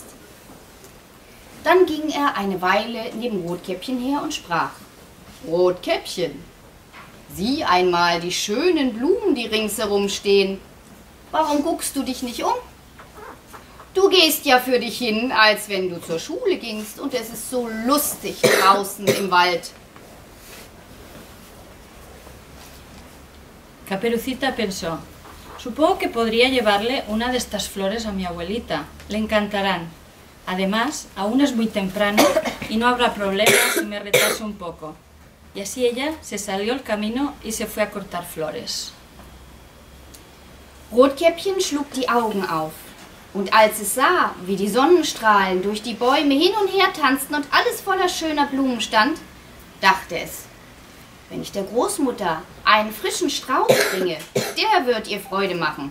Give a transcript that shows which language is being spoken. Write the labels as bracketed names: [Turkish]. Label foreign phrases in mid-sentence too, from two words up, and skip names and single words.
[German] Dann ging er eine Weile neben Rotkäppchen her und sprach: Rotkäppchen, sieh einmal die schönen Blumen, die ringsherum stehen. Warum guckst du dich nicht um? Du gehst ja für dich hin, als wenn du zur Schule gingst, und es ist so lustig draußen im Wald. [Spanish] Caperucita pensó: supongo que podría llevarle una de estas flores a mi abuelita, le encantarán. Además, aún es muy temprano y no habrá problema si me retraso un poco. Y así ella se salió al camino y se fue a cortar flores. [German] Rotkäppchen schlug die Augen auf. Und als es sah, wie die Sonnenstrahlen durch die Bäume hin und her tanzten und alles voller schöner Blumen stand, dachte es: Wenn ich der Großmutter einen frischen Strauß bringe, der wird ihr Freude machen.